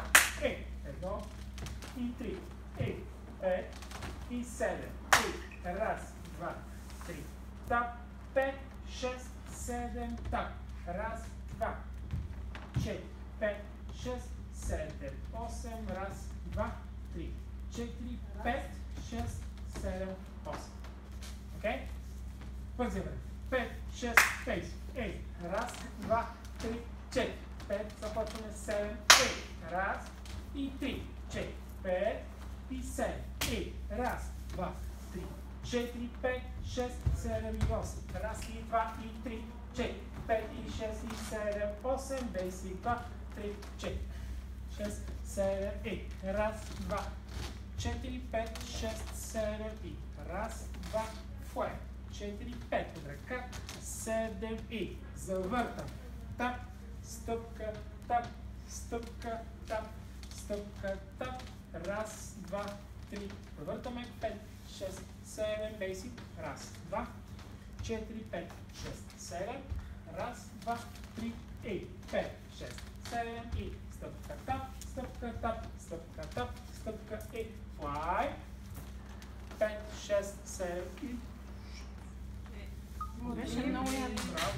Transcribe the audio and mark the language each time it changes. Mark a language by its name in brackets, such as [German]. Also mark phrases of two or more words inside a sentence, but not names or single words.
[Bulgarian] 1 и 3, 5 и 7, раз, два, три, тап, 5, 6, 7, тап, раз, два, 4, 5, 6, 7, 8, раз, два, 3, 4, 5, 6, 7, 8. Окей? Бързи време. 5, 6, 5, раз, два, 3, 4, 5, започваме 7, раз и 3, 4, 5 и 7, раз, два, 3, 4, 5, 6, 7 и 8, раз и 2 и 3, 4, 5 и 6 и 7, 8, basic 2, 3, 4, 6, 7 раз, 2, 4, 5, 6, 7 и раз, 2, флай, 4, 5 под ръка, 7 и завъртам, тап, стъпка, тап, стъпка, тап, стъпка, тап, раз, 2, 3, завъртаме 5, 6, 7, basic, раз, 2, 4, 5, 6, 7, раз, 2, 3, 5, 6, 7 и стъпка, тап, стъпка, тап, стъпка, тап, стъпка и флай, 5, 6, 7 и... Беше много яко.